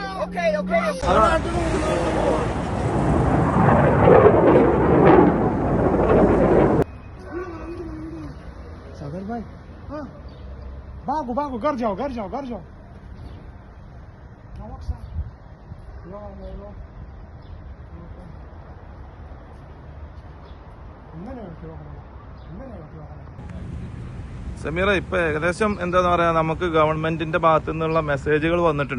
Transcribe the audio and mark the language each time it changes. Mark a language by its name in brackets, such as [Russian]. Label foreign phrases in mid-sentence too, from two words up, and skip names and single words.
[Hindi] सागर भाई, हाँ भागो भागो, घर जाओ घर जाओ घर जाओ. [Malayalam] സമീറ, ഇപ്പൊ ഏകദേശം എന്താന്ന് പറയാ, നമുക്ക് ഗവൺമെന്റിന്റെ ഭാഗത്തു നിന്നുള്ള മെസ്സേജുകൾ വന്നിട്ടുണ്ട്.